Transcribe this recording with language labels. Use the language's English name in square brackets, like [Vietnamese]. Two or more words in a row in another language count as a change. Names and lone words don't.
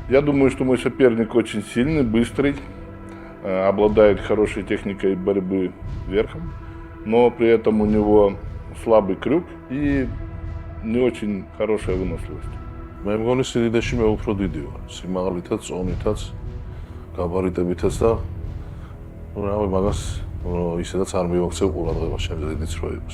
[Russian] Я думаю, что мой соперник очень сильный, быстрый, обладает хорошей техникой борьбы верхом, но при этом у него слабый крюк и не очень хорошая выносливость. [Georgian] მე მგონი სიდიდეში მე უფრო დიდი ვარ, სიმაღლითაც, წონითაც, გაბარიტებითაც და რავი, მაგას ისედაც არ მივაქცევ ყურადღებას, შემიძლია დიდიც რო იყოს.